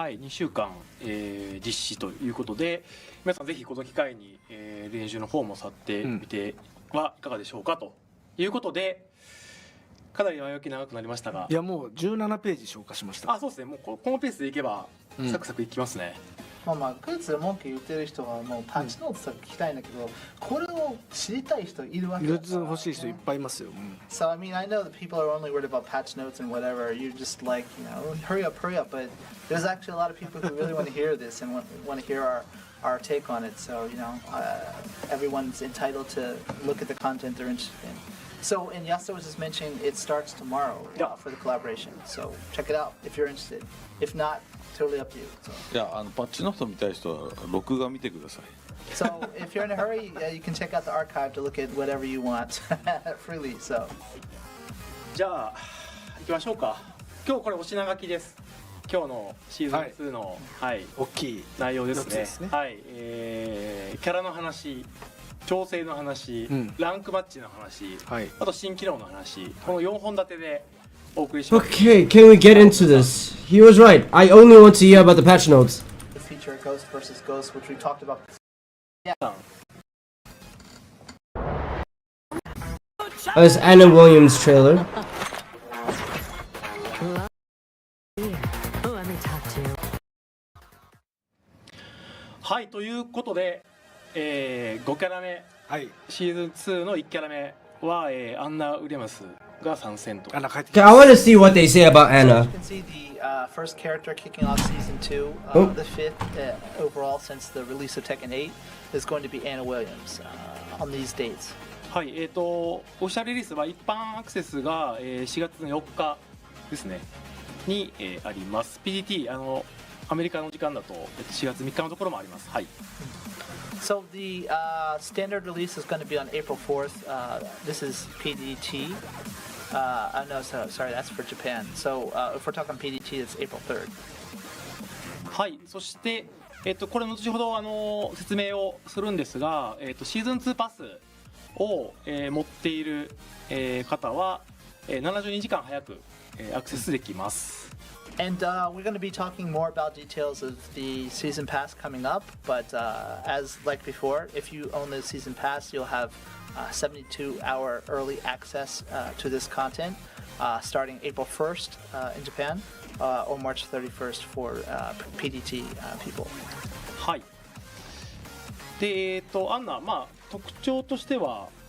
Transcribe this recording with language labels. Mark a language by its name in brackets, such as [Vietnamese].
[Japanese] はい、2週間、実施ということで、皆さんぜひこの機会に、練習の方も去ってみてはいかがでしょうかということで、かなり前置き長くなりましたが、いやもう17ページ消化しました。そうですね。もうこのペースでいけばサクサクいきますね。まあクーツで文句言ってる人はもうパンチノートとか聞きたいんだけど、これを知りたい人いるわけだから。グッズ欲しい人いっぱいいますよ。 [English] So I mean, I know that people are only worried about patch notes and whatever. You're just like, hurry up. But there's actually a lot of people who really want to hear this and want to hear our take on it. So everyone's entitled to look at the content they're interested in. So, and Yasuo was just mentioning it starts tomorrow for the collaboration. So check it out if you're interested. If not, totally up to you. So. [Japanese] いやパッチノート見たい人は録画見てください。 [English] So if you're in a hurry, you can check out the archive to look at whatever you want freely. So. [Japanese] じゃあ行きましょうか。今日これお品書きです。今日のシーズン2の、大きい内容ですね。ですね。はい、キャラの話、調整の話、ランクマッチの話、あと新機能の話、この4本立てでお送りします。 [English] Okay, can we get into this? He was right. I only want to hear about the patch notes. The feature Ghost versus Ghost, which we talked about. Yeah. This Anna Williams trailer. Let me talk to you. [Japanese] はい、ということで、5キャラ目、シーズン2の1キャラ目は、アンナ・ウィリアムスが参戦と。 [English] Okay, I want to see what they say about Anna. You can see the first character kicking off season 2, the fifth overall since the release of Tekken 8, is going to be Anna Williams on these dates. [Japanese] はい、オフィシャルリリースは一般アクセスが、4月の4日ですねに、あります。 PDT アメリカの時間だと4月3日のところもあります。はい。 [English] So the standard release is going to be on April 4th. This is PDT. No, sorry, that's for Japan. So if we're talking PDT, it's April 3rd. [Japanese] はい、そして、これ後ほど説明をするんですが、シーズン2パスを、持っている、方は、72時間早く、アクセスできます。 [English] And we're going to be talking more about details of the season pass coming up, but as like before, if you own the season pass, you'll have 72-hour early access to this content starting April 1st in Japan or March 31st for PDT people. [Japanese] はい。で、アンナ、特徴としては、